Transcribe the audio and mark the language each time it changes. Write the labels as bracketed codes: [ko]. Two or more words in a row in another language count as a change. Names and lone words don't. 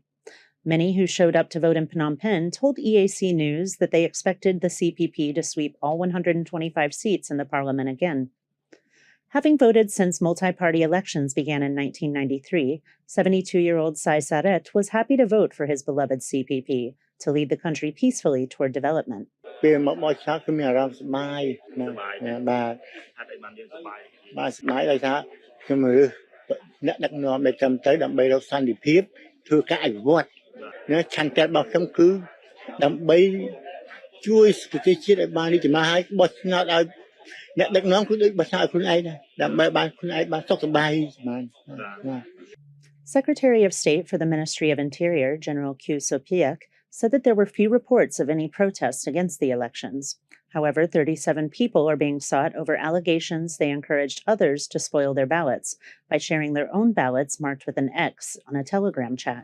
[en] Many who showed up to vote in Phnom Penh told EAC News that they expected the CPP to sweep all 125 seats in the parliament again. Having voted since multi-party elections began in 1993, 72-year-old Sai Saret was happy to vote for his beloved CPP to lead the country peacefully toward development. [km] ពេលមកបោះឆ្នោតគឺមានអារម្មណ៍សប្បាយបាទស្មារតីដោយថាខ្ញុំរើសអ្នកដឹកនាំដែលត្រឹមត្រូវដើម្បីរកសន្តិភាពធ្វើការអភិវឌ្ឍណាឆន្ទៈរបស់ខ្ញុំគឺដើម្បីជួយប្រទេសជាតិឲ្យបានរីកចម្រើនហើយបោះឆ្នោតឲ្យអ្នកដឹកនាំគឺដូចបោះឆ្នោតឲ្យខ្លួនឯងដែរដើម្បីបានខ្លួនឯងបានសុខសប្បាយបាន [en] Secretary of State for the Ministry of Interior, General Q. Sopiak, said that there were few reports of any protests against the elections. However, 37 people are being sought over allegations they encouraged others to spoil their ballots by sharing their own ballots marked with an X on a Telegram chat.